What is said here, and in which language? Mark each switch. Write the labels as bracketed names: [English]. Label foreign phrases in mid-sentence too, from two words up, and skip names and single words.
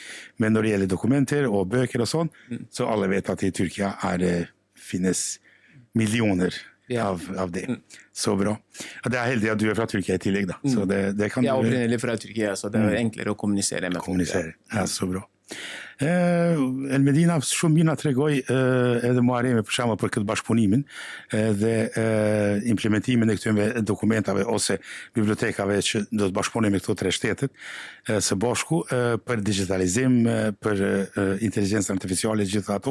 [Norwegian] Men når det gjelder dokumenter og bøker og sånn, så alle vet at i Tyrkia finnes millioner av det. Så bra. Og det er heldig at du er fra Tyrkia i tillegg da. Så det kan jeg er opprinnelig fra Tyrkia, så det er enklere å kommunisere med folk. Ja, så bra. [Albanian] Medina shumë mina tregoj edhe Muharremi për shembull për këtë bashkëpunimin dhe implementimin e këtyre dokumentave ose bibliotekave që do të bashkëpunojmë me këto tre shtetet së bashku për digitalizim, për inteligjencën artificiale gjithë ato.